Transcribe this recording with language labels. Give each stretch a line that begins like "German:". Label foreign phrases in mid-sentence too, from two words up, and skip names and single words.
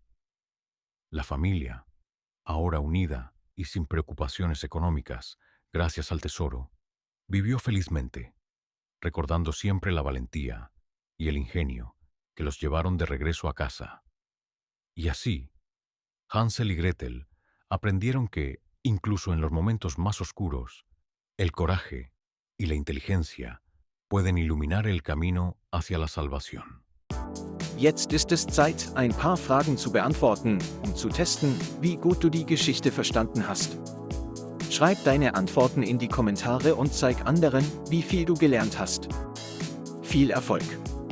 Spanish: La familia, ahora unida y sin preocupaciones económicas, gracias al tesoro, vivió felizmente, recordando siempre la valentía y el ingenio que los llevaron de regreso a casa. Y así, Hansel y Gretel aprendieron que, incluso en los momentos más oscuros, el coraje y la inteligencia pueden iluminar el camino hacia la salvación.
German: Jetzt ist es Zeit, ein paar Fragen zu beantworten, um zu testen, wie gut du die Geschichte verstanden hast. Schreib deine Antworten in die Kommentare und zeig anderen, wie viel du gelernt hast. Viel Erfolg!